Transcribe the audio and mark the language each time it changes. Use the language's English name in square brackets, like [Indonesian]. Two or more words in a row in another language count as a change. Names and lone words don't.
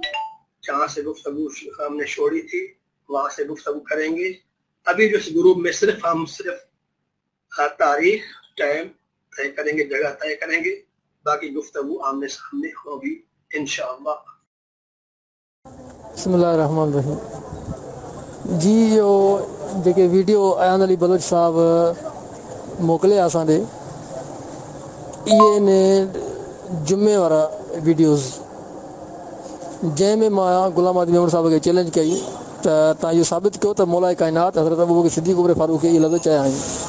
[Urdu] جہاں سے گفتگو ہم نے چھوڑی تھی وہاں سے گفتگو کریں گے. ابھی جو اس گروپ میں ہم صرف تاریخ، ٹائم طے کریں گے، جگہ طے کریں گے، باقی گفتگو آمنے سامنے ہوگی انشاءاللہ. [Arabic] بسم اللہ الرحمن الرحیم. [Sindhi] جی جو जेके वीडियो अयान अली बलोच साहब मोकिलिया असां ॾे, इहे ने जुमे वारा वीडियोज़ जंहिंमें मां गुलाम आदमी मेमण साहब खे चैलेंज कई त तव्हां इहो साबित कयो त मौला काइनात हज़रत अबू बकर सिद्दीक़ उमर फारूक खे इहे लफ़्ज़ चया आहिनि.